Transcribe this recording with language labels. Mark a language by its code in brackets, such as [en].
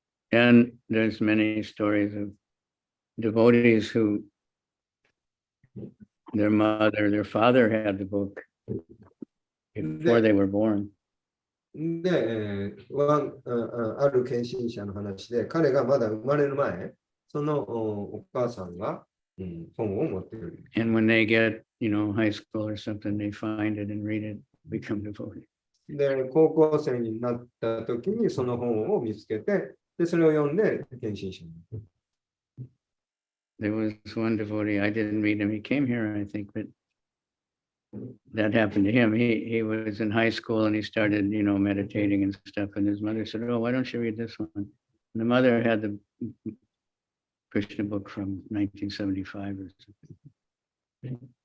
[en] And there's many stories of devotees who their father had the book before they were born. [ja] で、ある献身者の話で、彼がまだ生まれる前、そのお母さんが、本を持っている。 [en] And when they get, high school or something, they find it and read it, become devotees. [ja] で、高校生になった時にその本を見つけて、で、それを読んで献身者になる。 [en] There was one devotee, I didn't meet him. He came here, I think, but that happened to him. He was in high school and he started, meditating and stuff. And his mother said, "Oh, why don't you read this one?" And the mother had the Krishna book from 1975 or something.